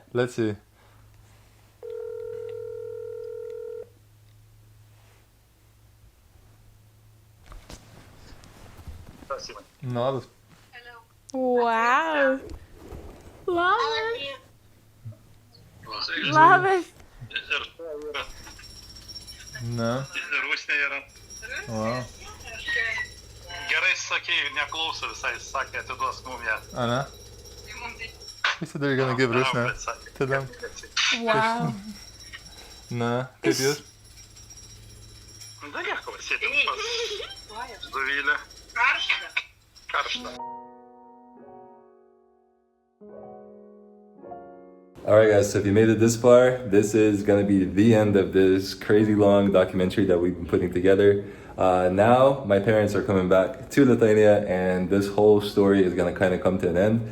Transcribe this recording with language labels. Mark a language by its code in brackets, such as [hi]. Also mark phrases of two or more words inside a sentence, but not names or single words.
[en] Let's see. No, Wow. Love it. Love it. no. [lt] Rusnė yra. [en] Wow. [lt] Gerai sakei, neklauso visai, sakė, atiduos mum ją. [en] Anna? He said they're gonna give Rusna to them. Wow. No. [lt] Kaip jūs? Da nieko, sėdėm pas Dovilę. Karšta. [en] Alright guys, so if you made it this far, this is going to be the end of this crazy long documentary that we've been putting together. Now, my parents are coming back to Lithuania, and this whole story is going to kind of come to an end.